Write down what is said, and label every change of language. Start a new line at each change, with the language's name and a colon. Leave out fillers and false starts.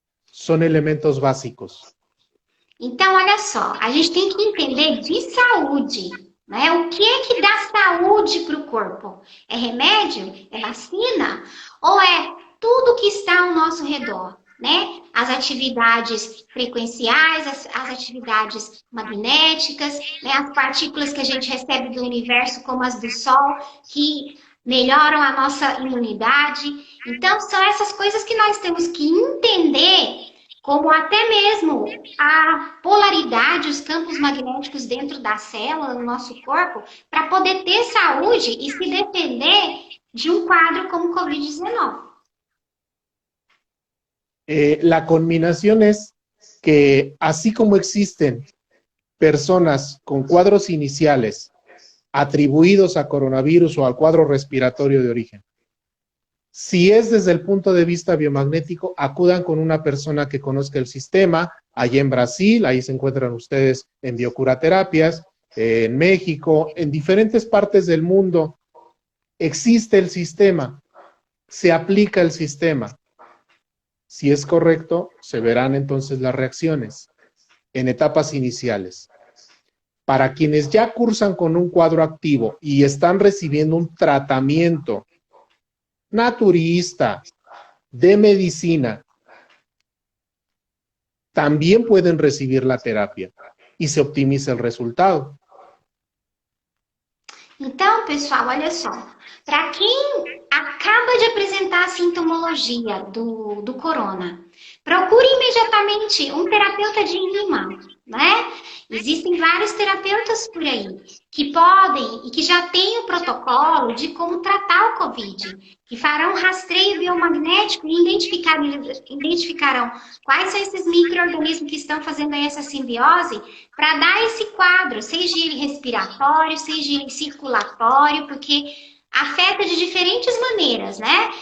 Spanish: Son elementos básicos.
Portuguese: Então, olha só, a gente tem que entender de saúde, né? O que é que dá saúde para o corpo? É remédio? É vacina? Ou é tudo que está ao nosso redor, né? As atividades frequenciais, as atividades magnéticas, né? As partículas que a gente recebe do universo, como as do Sol, que melhoram a nossa imunidade. Então, são essas coisas que nós temos que entender, como até mesmo a polaridade, os campos magnéticos dentro da célula, no nosso corpo, para poder ter saúde e se defender de um quadro como Covid-19.
Spanish: La combinación es que así como existen personas con cuadros iniciales atribuidos a coronavirus o al cuadro respiratorio de origen, si es desde el punto de vista biomagnético, acudan con una persona que conozca el sistema. Allí en Brasil, ahí se encuentran ustedes en biocuraterapias, en México, en diferentes partes del mundo. Existe el sistema, se aplica el sistema. Si es correcto, se verán entonces las reacciones en etapas iniciales. Para quienes ya cursan con un cuadro activo y están recibiendo un tratamiento naturista, de medicina, también pueden recibir la terapia y se optimiza el resultado.
Portuguese: Então, pessoal, olha só. Para quem acaba de apresentar a sintomologia do corona, procure imediatamente um terapeuta de imã, né? Existem vários terapeutas por aí que podem e que já têm o protocolo de como tratar o Covid, que farão rastreio biomagnético e identificarão quais são esses micro-organismos que estão fazendo aí essa simbiose para dar esse quadro, seja ele respiratório, seja ele circulatório, porque afeta de diferentes maneiras, né?